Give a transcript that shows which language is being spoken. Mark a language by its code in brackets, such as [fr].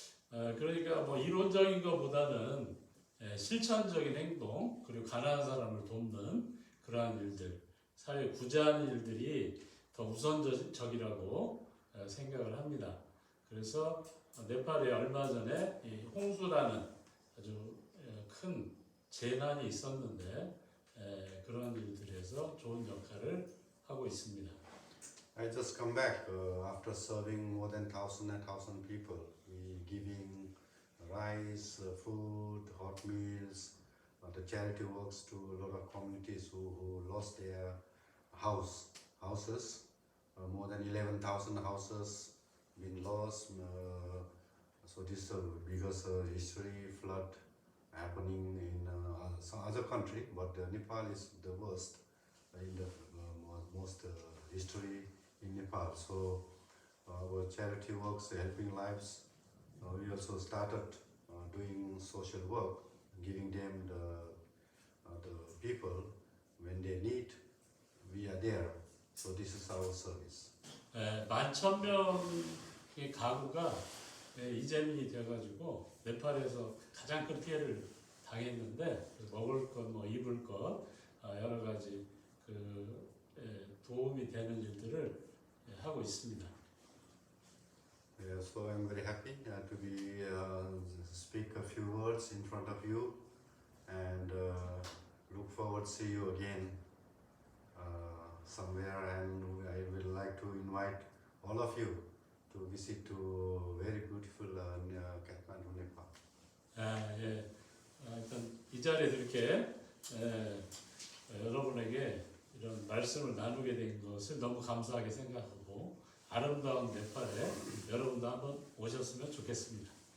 [ko] 그러니까 뭐 이론적인 것보다는 실천적인 행동 그리고 가난한 사람을 돕는 그러한 일들, 사회 구제하는 일들이 더 우선적이라고 생각을 합니다. 그래서 네팔에 얼마 전에 이 홍수라는 아주 큰 재난이 있었는데 그런 일들에서 좋은 역할을 하고 있습니다. [en] I just come back after serving more than 1,000 people. We giving rice, food, hot meals, the charity works to a lot of communities who lost their houses. More than 11,000 houses been lost. So this is the biggest history flood happening in some other country, but Nepal is the worst in the most history in Nepal. So our charity works, helping lives. We also started doing social work, giving them the people when they need. We are there. So this is our service. [ko] 11,000명의 가구가 이재민이 되어가지고 네팔에서 가장 큰 피해를 당했는데 먹을 것, 뭐 입을 것 여러 가지 그 도움이 되는 일들을 하고 있습니다. [en] Yeah, so I'm very happy to be speak a few words in front of you, and look forward to see you again somewhere. And I would like to invite all of you to visit to very beautiful Kathmandu, Nepal. [ko] 일단 이 자리에서 이렇게 여러분에게 이런 말씀을 나누게 된 것을 너무 감사하게 생각하고 아름다운 네팔에 여러분도 한번 오셨으면 좋겠습니다.